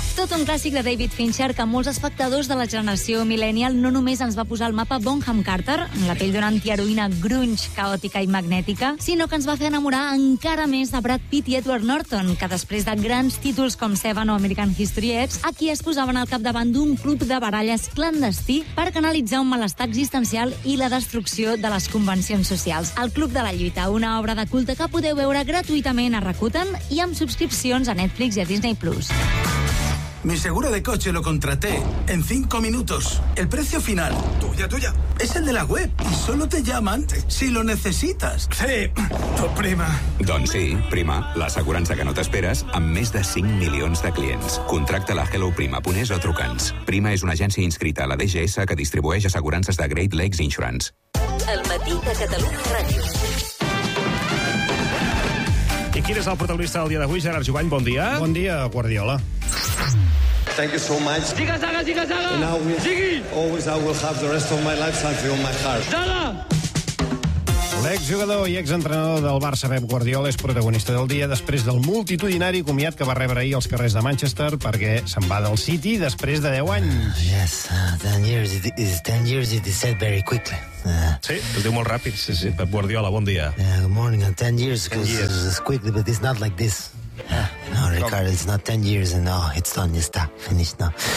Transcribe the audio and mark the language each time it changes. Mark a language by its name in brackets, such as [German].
[Catalan] Tot un clàssic de David Fincher que molts espectadors de la generació millennial no només ens va posar al mapa Bonham Carter, la pell d'una antiheroïna grunge, caòtica i magnètica, sinó que ens va fer enamorar encara més de Brad Pitt i Edward Norton, que després de grans títols com Seven o American History X, aquí es posaven al capdavant d'un club de baralles clandestí per canalitzar un malestar existencial i la destrucció de les convencions socials. El Club de la Lluita, una obra de culte que podeu veure gratuïtament a Rakuten i amb subscripcions a Netflix i a Disney+. [Spanish] Mi seguro de coche lo contraté en 5 minutos. El precio final... Tuya. Es el de la web. Y solo te llaman si lo necesitas. Sí, tu prima. [Catalan] Doncs sí, prima. L'assegurança que no t'esperes amb més de 5 milions de clients. Contracta la HelloPrima.es o truca'ns. Prima és una agència inscrita a la DGS que distribueix assegurances de Great Lakes Insurance. El Matí de Catalunya Ràdio. I quin és el protagonista del dia d'avui, Gerard Jubany? Bon dia. Bon dia, Guardiola. [English] Thank you so much. Siga, Saga, Siga, Saga! Sigui! Always I will have the rest of my life something on my heart. Saga! [Catalan] L'exjugador i exentrenador del Barça, Pep Guardiola, és protagonista del dia després del multitudinari comiat que va rebre ahir als carrers de Manchester perquè se'n va del City després de 10 anys. [English] Yes, 10 years it is said very quickly. [Catalan] Sí, ho diu molt ràpid. Sí, sí, Pep Guardiola, bon dia. [English] Good morning, 10 years goes quickly, but it's not like this. No, Ricardo, it's not 10 years and no, it's done, it's done, finished, no.